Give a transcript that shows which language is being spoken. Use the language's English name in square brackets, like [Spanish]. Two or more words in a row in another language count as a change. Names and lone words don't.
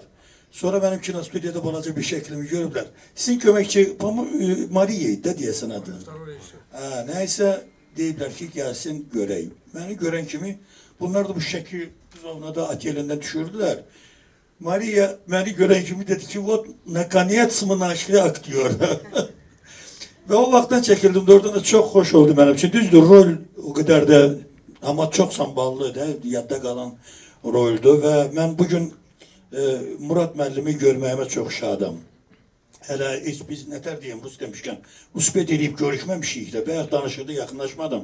[Azerbaijani] Sonra mənim kinostudiyada balaca bir şəklimi görüblər. Sizin köməkçi Mariya idi də deyəsən adı. Nəysə deyiblər ki, gəlsin görək. Məni görən kimi bunlar da bu şəkil da atelində düşürdülər. Mariya məni görən kimi dedi ki, [Russian] вот, наконец мы нашли aktyor. [Azerbaijani] Və o vaxtdan çəkildim, oradan da çox xoş oldu mənim üçün. Düzdür, rol o qədər də, amma çox samballı da, yadda qalan roldür və mən bugün Murad müəllimi görməyimə çox şadam. Hələ heç biz nətər deyəm, rus demişkən, uspet eləyib görüşməmişik də, bəyək danışırdı, yaxınlaşmadım.